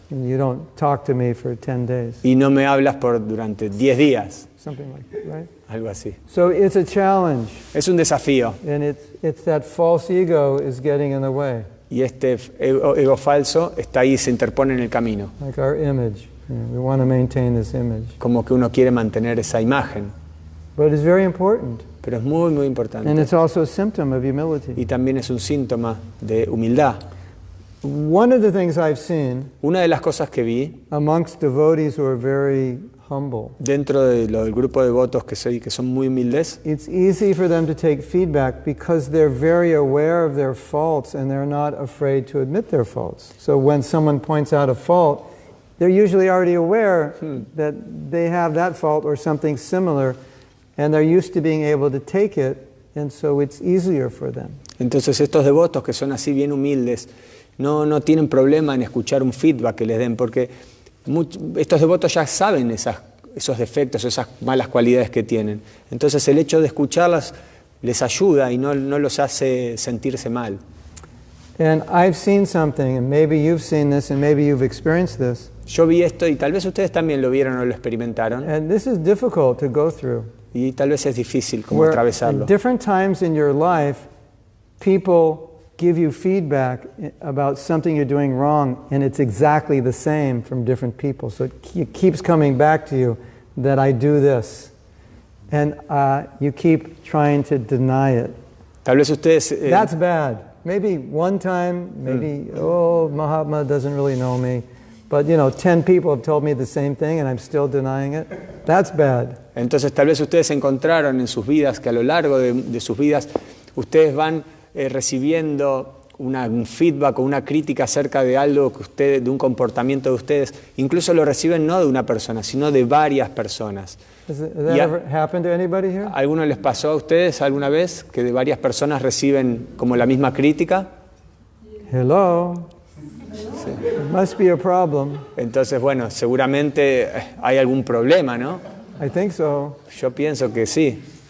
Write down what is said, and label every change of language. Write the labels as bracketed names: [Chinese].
[English] And you don't talk to me for 10 days, [Spanish] Y no me hablas durante 10 días, [English] something like that, right? [Spanish] algo así. [English] So it's a challenge, [Spanish] Es un desafío. [English] and it's that false ego is getting in the way, [Spanish] Y este ego falso está ahí, se interpone en el camino. [English] like our image. We want to maintain this image. [Spanish] Como que uno quiere mantener esa imagen. [English] But it's very important, [Spanish] Pero es muy, muy importante. [English] it's also a symptom of humility. [Spanish] Y también es un síntoma de humildad. [English] One of the things I've seen [Spanish] Una de las cosas que vi [English] amongst devotees who are very humble, [Spanish] dentro del grupo de devotos que son muy humildes, [English] it's easy for them to take feedback because they're very aware of their faults and they're not afraid to admit their faults. So when someone points out a fault, they're usually already aware that they have that fault or something similar, and they're used to being able to take it, and so it's easier for them. [Spanish] entonces estos devotos que son así bien humildes no tienen problema en escuchar un feedback que les den, porque estos devotos ya saben esos defectos, esas malas cualidades que tienen. Entonces el hecho de escucharlas les ayuda y no los hace sentirse mal. [English] And I've seen something, and maybe you've seen this, and maybe you've experienced this. [Spanish] Yo vi esto y tal vez ustedes también lo vieron o lo experimentaron [English] And this is difficult to go through. [Spanish] y tal vez es difícil como [English] Where [Spanish] atravesarlo. [English] at different times in your life, people give you feedback about something you're doing wrong, and it's exactly the same from different people. So it keeps coming back to you that I do this. And you keep trying to deny it. [Spanish] Tal vez ustedes... [English] That's bad. Maybe one time, maybe, oh, Mahatma doesn't really know me. But, 10 people have told me the same thing and I'm still denying it. That's bad. [Spanish] Entonces tal vez ustedes encontraron en sus vidas que a lo largo de sus vidas ustedes van recibiendo un feedback o una crítica acerca de algo que ustedes, de un comportamiento de ustedes, incluso lo reciben no de una persona, sino de varias personas. [English] Has that ever happened to anybody here? [Spanish] ¿Alguno les pasó a ustedes alguna vez que de varias personas reciben como la misma crítica? [English] Hello? [Spanish] Sí. [English] It must be a problem. [Spanish] Entonces, bueno, seguramente hay algún problema, ¿no? [English] I think so. [Spanish] Yo pienso que sí.